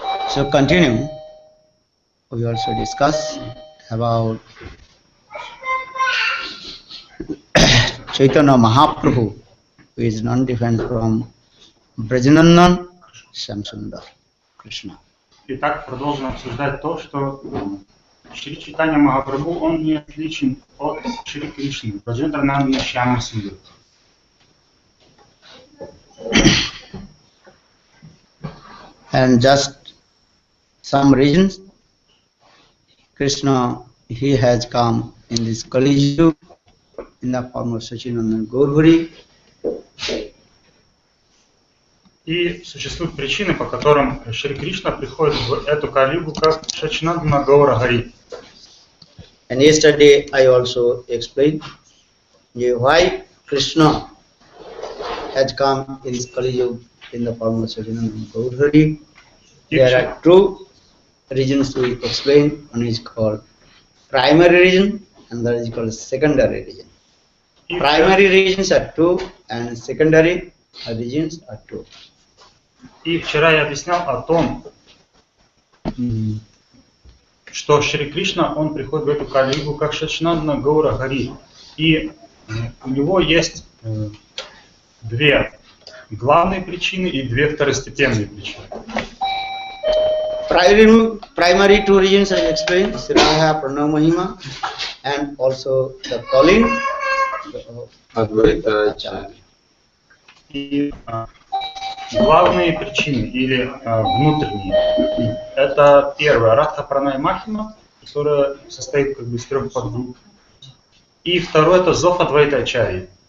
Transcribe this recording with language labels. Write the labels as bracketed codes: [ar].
[en] So continue, we also discuss about Chaitanya Mahaprabhu, who is none different from Brajanandan Shamsundar Krishna. [ru] Итак, продолжим обсуждать то, что Шри Чайтанья Махапрабху, он не отличен от Шри Кришны, Бхаджана-рахасья Шьяма Сундар. [en] And just some reasons, Krishna, he has come in this Kali Yuga in the form of Sachinandan Gaurvari. [ru] И существуют причины, по которым Шри Кришна приходит в эту Кали-югу как Сачинандана Гаура-хари. [en] And yesterday I also explained why Krishna has come in this Kali Yuga in the form of Sachinandan Gaurvari. There are two reasons we explain. One is called primary reason and that is called secondary reason. Primary reasons are two and secondary reasons are two. [ru] И вчера я объяснял о том, что Шри Кришна, он приходит в эту Кали-югу как Сачинандана Гаура-хари. И у него есть две главные причины и две второстепенные причины. [en] Primary two reasons I explained, Srila, Pranava Mahima, and also the calling Advaita Acharya. [ru] И главные причины или внутренние. Это первое, Радха Пранай Махима, которая состоит как бы из 3 подгрупп. И второе, это зов Адвайта Ачарьи.